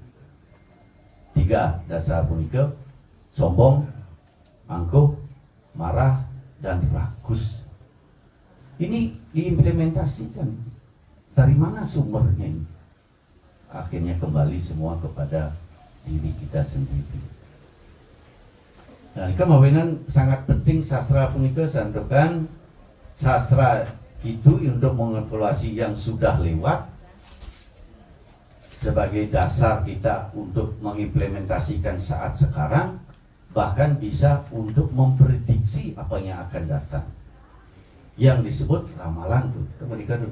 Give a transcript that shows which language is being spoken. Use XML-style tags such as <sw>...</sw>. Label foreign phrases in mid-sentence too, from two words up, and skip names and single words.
<id>3 dasar punika: sombong, angkuh, marah, dan rakus. Ini diimplementasikan. Dari mana sumbernya ini? Akhirnya kembali semua kepada diri kita sendiri. Nah, kemawinan sangat penting sastra</id> <ban>punika santukan</ban> <id>sastra itu untuk mengevaluasi yang sudah lewat sebagai dasar kita untuk mengimplementasikan saat sekarang, bahkan bisa untuk memprediksi apa yang akan datang. Yang disebut ramalan tuh, mereka dulu.</id>